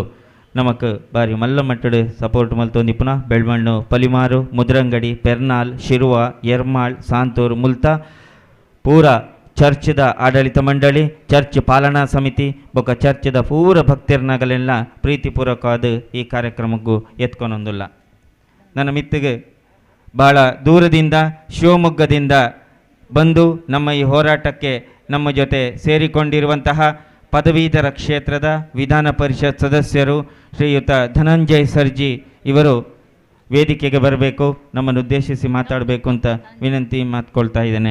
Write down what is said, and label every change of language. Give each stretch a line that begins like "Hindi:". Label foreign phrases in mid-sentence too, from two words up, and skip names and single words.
Tulu: ನಮಕ್ ಬಾರಿ ಮಲ್ಲ ಮಟ್ಟಡು ಸಪೋರ್ಟ್ ಮಲ್ತೊಂದು ಪುನಃ ಬೆಳ್ಮಣ್ಣು ಪಲಿಮಾರು ಮುದ್ರಂಗಡಿ ಪೆರ್ನಾಲ್ ಶಿರುವ ಯರ್ಮಾಳ್ ಸಾಂತೂರು ಮುಲ್ತಾ ಪೂರ ಚರ್ಚ್ದ ಆಡಳಿತ ಮಂಡಳಿ ಚರ್ಚ್ ಪಾಲನಾ ಸಮಿತಿ ಬೊಕ್ಕ ಚರ್ಚ್ದ ಪೂರ ಭಕ್ತರ್ನಗಲೆಲ್ಲ
Kannada: ಪ್ರೀತಿಪೂರ್ವಕವಾದ ಈ ಕಾರ್ಯಕ್ರಮಕ್ಕೂ ಎತ್ಕೊನೊಂದಿಲ್ಲ ನನ್ನ ಮಿತ್ತಿಗೆ ಭಾಳ ದೂರದಿಂದ ಶಿವಮೊಗ್ಗದಿಂದ ಬಂದು ನಮ್ಮ ಈ ಹೋರಾಟಕ್ಕೆ ನಮ್ಮ ಜೊತೆ ಸೇರಿಕೊಂಡಿರುವಂತಹ ಪದವೀಧರ ಕ್ಷೇತ್ರದ ವಿಧಾನ ಪರಿಷತ್ ಸದಸ್ಯರು ಶ್ರೀಯುತ ಧನಂಜಯ್ ಸರ್ಜಿ ಇವರು ವೇದಿಕೆಗೆ ಬರಬೇಕು, ನಮ್ಮನ್ನು ಉದ್ದೇಶಿಸಿ ಮಾತಾಡಬೇಕು ಅಂತ ವಿನಂತಿ ಮಾತ್ಕೊಳ್ತಾ ಇದ್ದೇನೆ.